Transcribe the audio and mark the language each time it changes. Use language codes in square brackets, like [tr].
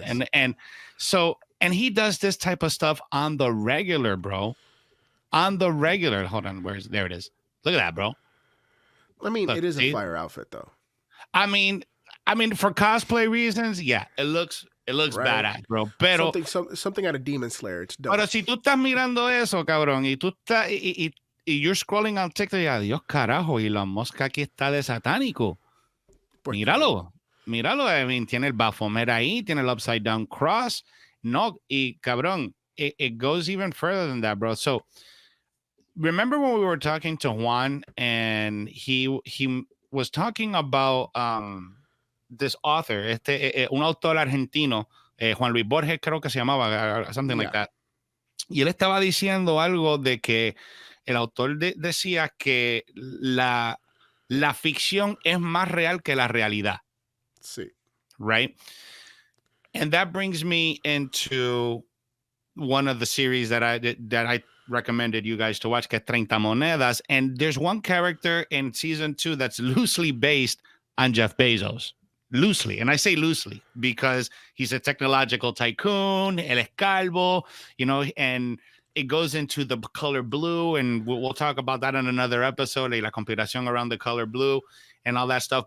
[en] And he does this type of stuff on the regular, bro. On the regular. Hold on, there it is. Look at that, bro. I mean, look, it is a fire outfit though. I mean, for cosplay reasons, yeah, it looks right. Badass, bro. [es] Pero [en] something out of Demon Slayer. It's dope. [es] Pero si tú estás mirando eso, cabrón, y tú estás y [en] you're scrolling on TikTok, [es] y adiós, carajo, y la mosca aquí está de satánico. Míralo. [en] I mean, [es] tiene el Baphomet ahí, tiene el [en] upside down cross. [es] No, y cabrón, [en] it goes even further than that, bro. So remember when we were talking to Juan and he was talking about this author, [es] un autor argentino, [en] Juan Luis Borges, [es] creo que se llamaba, [en] something like that. [es] Y él estaba diciendo algo de que el autor decía que la ficción es más real que la realidad. Sí. [en] Right? And that brings me into one of the series that I recommended you guys to watch, [es] que es 30 Monedas. [en] And there's one character in season 2 that's loosely based on Jeff Bezos. Loosely. And I say loosely because he's a technological tycoon, [es] el es calvo, [en] you know, and it goes into the color blue, and we'll talk about that in another episode, [es] la conspiración [en] around the color blue and all that stuff.